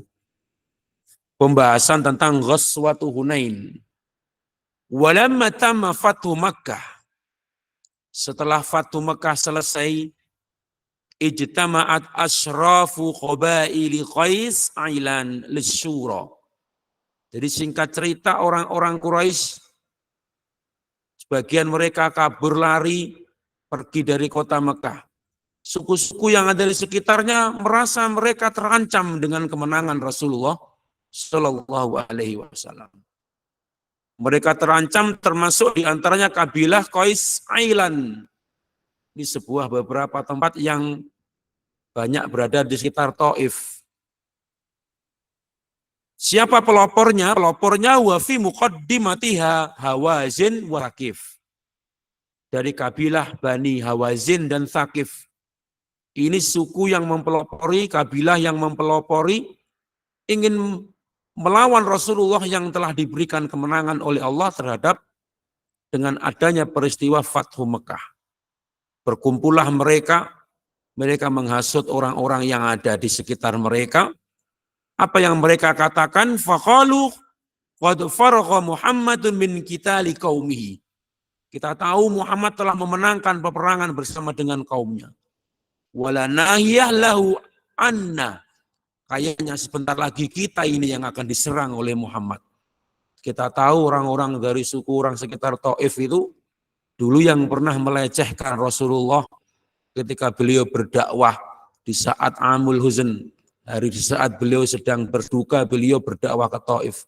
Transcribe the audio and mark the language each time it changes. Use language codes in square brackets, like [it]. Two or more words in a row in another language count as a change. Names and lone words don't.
[id] Pembahasan tentang Ghazwatu Hunain. [ar] Walamma tamma Fathu Makkah. [id] Setelah Fathu Makkah selesai, [ar] ijtama'at asyrafu qabaili Qais Ailan lisyura. [id] Jadi singkat cerita orang-orang Quraisy sebagian mereka kabur lari pergi dari kota Mekah. Suku-suku yang ada di sekitarnya merasa mereka terancam dengan kemenangan Rasulullah Shallallahu Alaihi Wasallam. Mereka terancam termasuk diantaranya kabilah Qais Ailan. Ini sebuah beberapa tempat yang banyak berada di sekitar Taif. Siapa pelopornya? [ar] Pelopornya wa fi muqaddimatiha Hawazin wa Thaqif. [id] Dari kabilah Bani Hawazin dan Thaqif. Ini suku yang mempelopori, kabilah yang mempelopori, ingin melawan Rasulullah yang telah diberikan kemenangan oleh Allah terhadap dengan adanya peristiwa Fathu Mekah. Berkumpullah mereka menghasut orang-orang yang ada di sekitar mereka. Apa yang mereka katakan? [ar] Faqalu qad faragha Muhammadun min qitali qaumihi. [id] Kita tahu Muhammad telah memenangkan peperangan bersama dengan kaumnya. [ar] Wala nahiyah lahu anna. [id] Kayaknya sebentar lagi kita ini yang akan diserang oleh Muhammad. Kita tahu orang-orang dari suku orang sekitar Taif itu dulu yang pernah melecehkan Rasulullah ketika beliau berdakwah di saat Amul Huzn, hari di saat beliau sedang berduka, beliau berdakwah ke Taif.